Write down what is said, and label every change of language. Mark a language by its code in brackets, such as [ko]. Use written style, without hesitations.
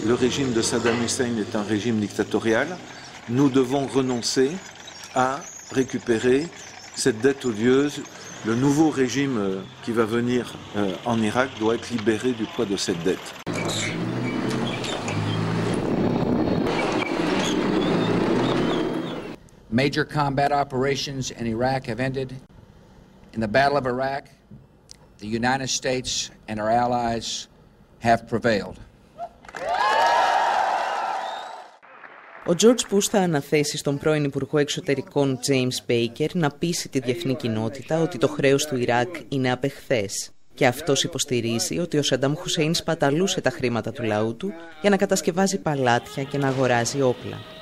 [fr] Le régime de Saddam Hussein est un régime dictatorial. Nous devons renoncer à récupérer cette dette odieuse. Le nouveau régime qui va venir en Irak doit être libéré du poids de cette dette. » [en] Major combat operations in Iraq have ended. In the Battle of Iraq, the United States and our allies have prevailed. [el] Ο George Bush θα αναθέσει στον πρώην Υπουργό Εξωτερικών James Baker να πείσει τη διεθνή κοινότητα ότι το χρέος του Ιράκ είναι απεχθές. Και αυτός υποστηρίζει ότι ο Σαντάμ Χουσέιν σπαταλούσε τα χρήματα του λαού του για να κατασκευάζει παλάτια και να αγοράζει όπλα.